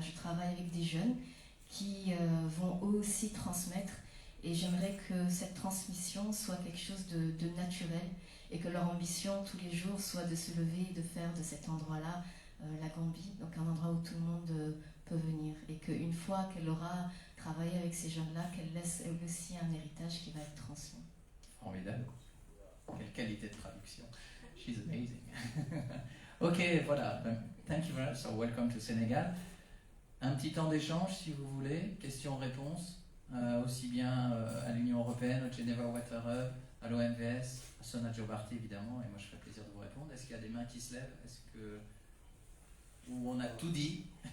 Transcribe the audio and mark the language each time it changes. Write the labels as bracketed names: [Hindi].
[French] Je travaille avec des jeunes qui vont eux aussi transmettre, et j'aimerais que cette transmission soit quelque chose de naturel, et que leur ambition tous les jours soit de se lever et de faire de cet endroit-là la Gambie, donc un endroit où tout le monde peut venir, et qu'une fois qu'elle aura travaillé avec ces jeunes-là, qu'elle laisse elle aussi un héritage qui va être transmis. Formidable. Quelle qualité de traduction. [English] She's amazing. Ok, voilà. Thank you very much. So welcome to Sénégal. [French] Un petit temps d'échange, si vous voulez. Questions-réponses, aussi bien à l'Union Européenne, au Geneva Water Hub, à l'OMVS, à Sona Jobarty évidemment, et moi je ferai plaisir de vous répondre. Est-ce qu'il y a des mains qui se lèvent? Où on a tout dit?